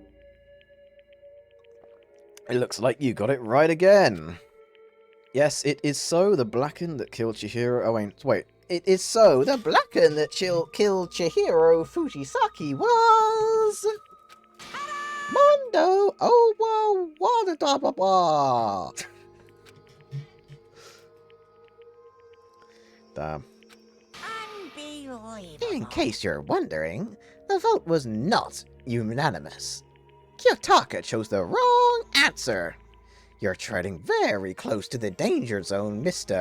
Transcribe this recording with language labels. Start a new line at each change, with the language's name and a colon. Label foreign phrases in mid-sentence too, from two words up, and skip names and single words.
English: It looks like you got it right again. Yes, it is so. The Blackened that killed Chihiro... Oh, wait. It is so. The Blackened that killed Chihiro Fujisaki was... Mondo! Oh, wow. What a da ba ba. Damn. Unbelievable. In case you're wondering, the vote was not unanimous. Kyotaka chose the wrong answer. You're treading very close to the danger zone, Mr.